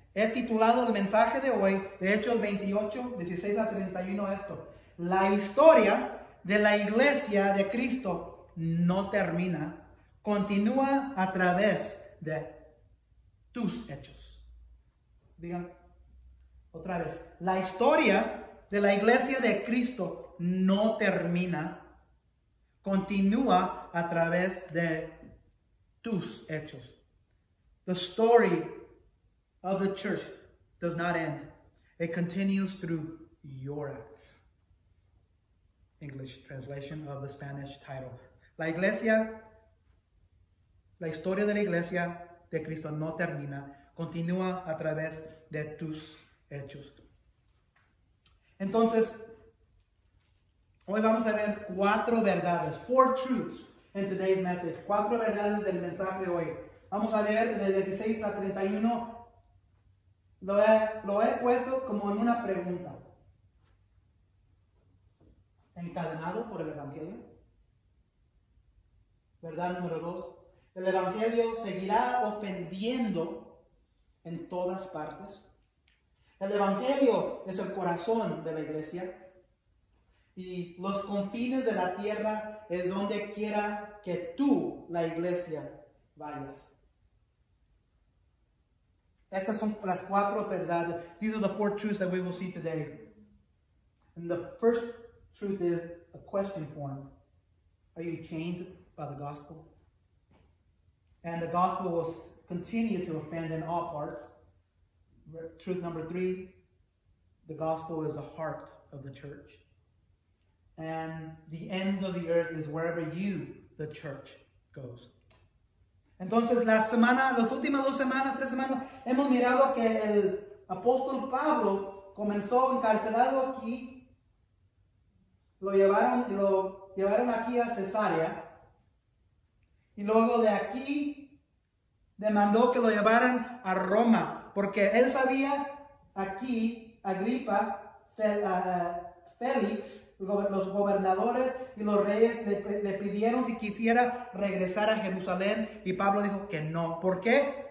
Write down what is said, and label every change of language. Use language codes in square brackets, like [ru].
[es] He titulado el mensaje de hoy, de Hechos 28, 16 a 31, esto: la historia de la iglesia de Cristo no termina, continúa a través de tus hechos. Digan otra vez: la historia de la iglesia de Cristo no termina, continúa a través de tus hechos. [en] The story of the church does not end. It continues through your acts. English translation of the Spanish title. [es] La historia de la iglesia de Cristo no termina, continúa a través de tus hechos. Entonces, hoy vamos a ver 4 verdades, [en] 4 truths in today's message. [es] 4 verdades del mensaje de hoy. Vamos a ver del 16 a 31. Lo he puesto como en una pregunta. ¿Encadenado por el Evangelio? Verdad número 2. El Evangelio seguirá ofendiendo en todas partes. El Evangelio es el corazón de la iglesia. Y los confines de la tierra es donde quiera que tú, la iglesia, vayas. Estas son las 4 verdades. [en] These are the 4 truths that we will see today. And the first truth is a question form. Are you chained by the gospel? And the gospel will continue to offend in all parts. Truth number 3, the gospel is the heart of the church. And the ends of the earth is wherever you, the church, goes. [es] Entonces, las últimas 2 semanas, 3 semanas, hemos mirado que el apóstol Pablo comenzó encarcelado aquí, lo llevaron aquí a Cesarea, y luego de aquí demandó que lo llevaran a Roma, porque él sabía aquí, Agripa, Félix, los gobernadores y los reyes le pidieron si quisiera regresar a Jerusalén, y Pablo dijo que no. ¿Por qué?